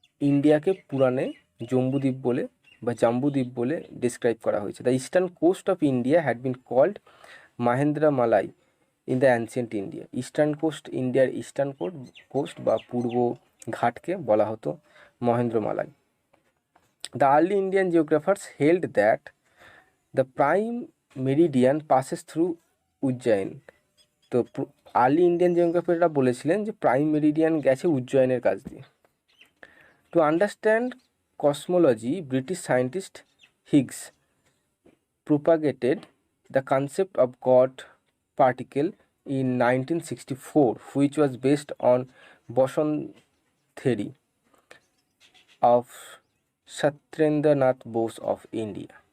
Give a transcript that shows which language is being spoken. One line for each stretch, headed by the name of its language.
Bangla: ইন্ডিয়াকে পুরাণে জম্বুদ্বীপ বলে বা জাম্বুদ্বীপ বলে ডিসক্রাইব করা হয়েছে।
English: The eastern coast of India had been called Mahendra Malai in the ancient India.
Bangla: Eastern coast, ইন্ডিয়ার ইস্টার্ন কোস্ট বা পূর্ব ঘাটকে বলা হতো মহেন্দ্রমালাই।
English: The early Indian geographers held that the prime meridian passes through Ujjain.
Bangla: তো আর্লি ইন্ডিয়ান জিওগ্রাফাররা বলেছিলেন যে prime Meridien গেছে উজ্জয়নের কাছ দিয়ে।
English: To understand cosmology, British scientist Higgs propagated the concept of God particle in 1964, which was based on boson theory of Satyendranath Bose of India.